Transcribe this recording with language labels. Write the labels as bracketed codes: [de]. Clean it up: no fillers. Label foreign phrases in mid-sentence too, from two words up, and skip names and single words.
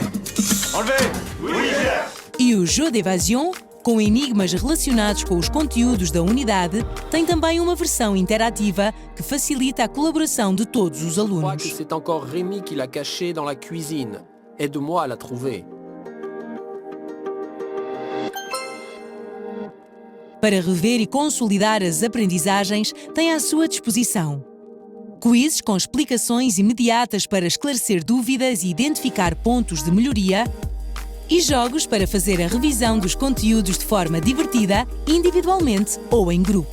[pt] E o Jeu d'Évasion, com enigmas relacionados com os conteúdos da unidade, tem também uma versão interativa que facilita a colaboração de todos os [fr] Je crois que [pt] alunos. [fr] c'est encore Rémi qui l'a cachée dans la cuisine. Aide-moi à la trouver. [pt] Para rever e consolidar as aprendizagens, tem à sua disposição quizzes com explicações imediatas para esclarecer dúvidas e identificar pontos de melhoria e jogos para fazer a revisão dos conteúdos de forma divertida, individualmente ou em grupo.